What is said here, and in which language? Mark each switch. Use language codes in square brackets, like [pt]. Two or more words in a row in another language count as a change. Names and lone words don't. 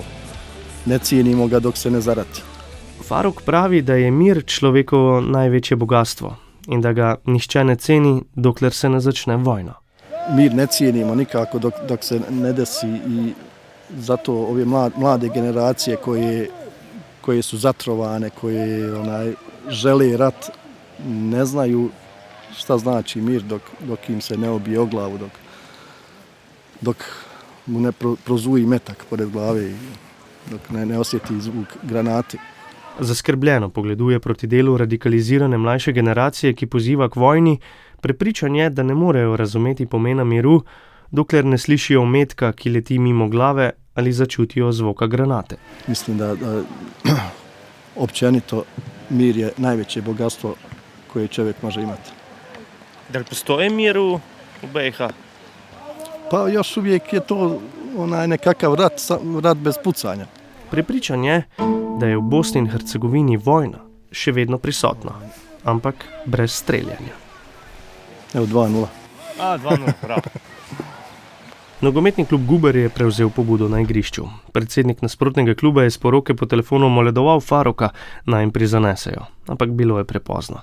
[bs] Ne cijenimo ga dok se ne zarati. [sl] Faruk pravi, da je mir človekovo največje bogatstvo in da ga nihče ne ceni, dokler se ne začne vojna. [bs] Mir ne cijenimo nikako dok se ne desi i zato ove mlade generacije koje su zatrovane, koje žele rat, ne znaju šta znači mir dok im se ne obije o glavu, dok mu ne prozuji metak pored glave i dok ne osjeti zvuk granate. [sl] Zaskrbljeno pogleduje proti delu radikalizirane mlajše generacije, ki poziva k vojni, prepričan je, da ne morejo razumeti pomena miru, dokler ne slišijo metka, ki leti mimo glave ali začutijo zvoka granate. [bs] Mislim da općenito mir je najveće bogatstvo koje čovjek može imati. Da li postoji mir u BiH? Pa još uvijek je to nekakav rat bez pucanja. [sl] Prepričan je, da je v Bosni in Hercegovini vojna še vedno prisotna, ampak brez streljanja. [bs] Evo 2:0. [sl] 2:0, prav. Nogometni klub Guber je prevzel pobudo na igrišču. Predsednik nasprotnega kluba je s poroke po telefonu moledoval Faruka, naj jim prizanesejo, ampak bilo je prepozno.